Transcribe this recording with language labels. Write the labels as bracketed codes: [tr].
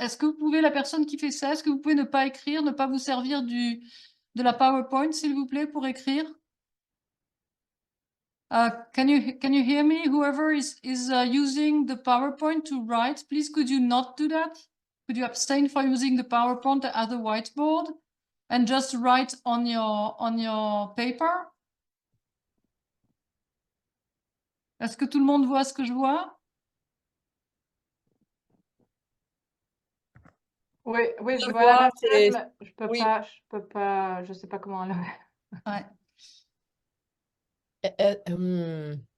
[fr] Est-ce que vous pouvez, la personne qui fait ça, est-ce que vous pouvez ne pas écrire, ne pas vous servir de la PowerPoint, s'il vous plaît, pour écrire? [en] Can you hear me? Whoever is using the PowerPoint to write, please could you not do that? Could you abstain from using the PowerPoint as a whiteboard and just write on your paper? [fr] Est-ce que tout le monde voit ce que je vois? Oui, oui, je Je vois la vois, personne, mais oui. je sais pas comment elle Ouais. Hmm.